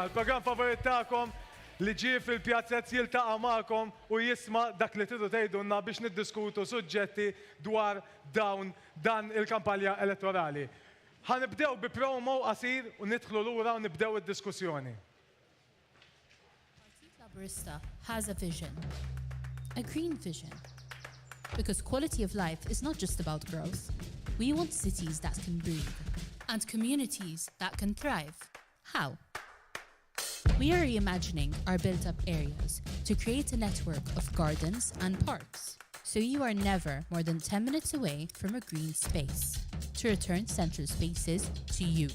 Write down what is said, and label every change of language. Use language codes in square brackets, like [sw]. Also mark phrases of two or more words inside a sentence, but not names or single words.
[mt] Il-programm favorit tagħkom li ġie fil-pjazza jiltaqa' magħkom u jisma' dak li tridu tgħidulna biex niddiskutu suġġetti dwar dan il-kampanja elettorali. Ħanibdew bi promo qasir u nidħlu lura u nibdew id-diskussjoni. [en] Partit Laburista has a vision, a green vision. Because quality of life is not just about growth. We want cities that can breathe and communities that can thrive. How? We are reimagining our built-up areas to create a network of gardens and parks, so you are never more than 10 minutes away from a green space, to return central spaces to you.